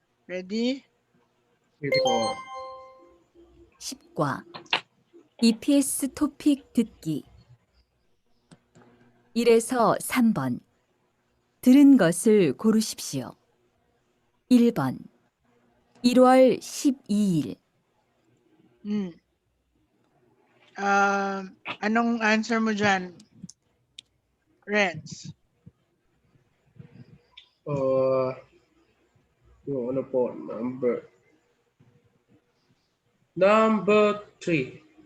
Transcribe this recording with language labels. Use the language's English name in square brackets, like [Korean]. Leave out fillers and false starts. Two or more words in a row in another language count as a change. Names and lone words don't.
[English] Ready? Ready po. [Korean] 10과 EPS 토픽 듣기 1에서 3번 들은 것을 고르십시오. 1번 1월 12일 [Filipino] Anong answer mo dyan, Renz? Yung ano po, number 3.